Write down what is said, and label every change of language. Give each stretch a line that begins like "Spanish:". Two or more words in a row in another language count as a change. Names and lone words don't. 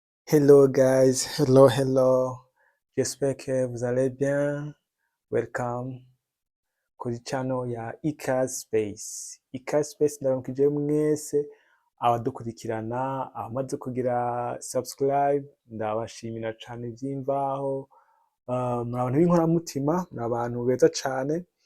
English: Hello guys, hello.
French: J'espère que vous allez bien.
Rundi: Welcome kuri channel ya Ikaze Space. Ikaze Space ndaramukije mwese abadukurikirana, abamaze kugira subscribe, ndabashimira cane vy'imvaho. Muri abantu b'inkoramutima, muri abantu beza cane.